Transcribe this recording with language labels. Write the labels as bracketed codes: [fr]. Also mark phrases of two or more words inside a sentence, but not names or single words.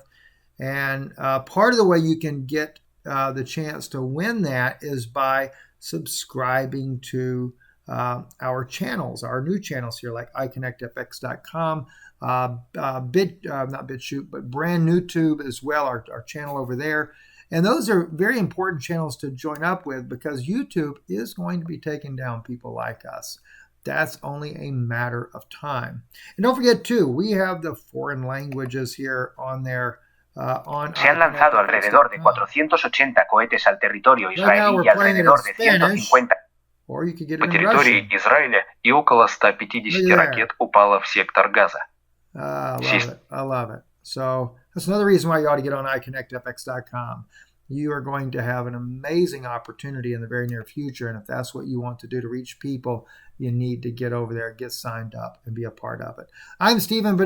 [en] And part of the way you can get the chance to win that is by subscribing to our channels, our new channels here, like iConnectFX.com, not BitChute, but Brand New Tube as well, our channel over there. And those are very important channels to join up with because YouTube is going to be taking down people like us. That's only a matter of time. And don't forget, too, we have the foreign languages here on there. [es] Se han lanzado alrededor de 480 cohetes al territorio israelí y alrededor de 150 [ru] по территории Израиля и около 150 ракет упало в сектор Газа. [en] I love it. So that's another reason why you ought to get on iConnectFX.com. You are going to have an amazing opportunity in the very near future. And if that's what you want to do to reach people, you need to get over there, get signed up, and be a part of it. I'm Stephen Ben-Nun.